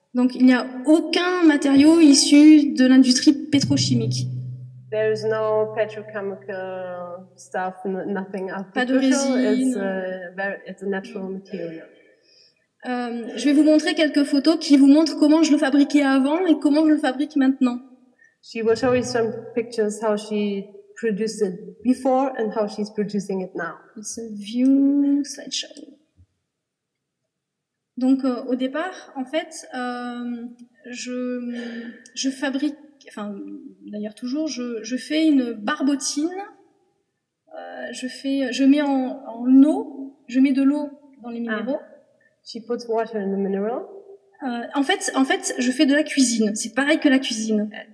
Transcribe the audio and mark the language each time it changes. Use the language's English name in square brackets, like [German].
[French] Donc il n'y a aucun matériau issu de l'industrie pétrochimique. [English] There is no petrochemical stuff, nothing artificial. [French] Pas de résine. [English] It's a natural material. [French] Je vais vous montrer quelques photos qui vous montrent comment je le fabriquais avant et comment je le fabrique maintenant. [English] She will show you some pictures how she produced it before and how she's producing it now. It's a view slideshow. [French] Donc au départ, en fait, je fabrique, enfin d'ailleurs toujours, je fais une barbotine. Je mets en eau, je mets de l'eau dans les minéraux. [English] She puts water in the mineral. [French] En fait, je fais de la cuisine. C'est pareil que la cuisine.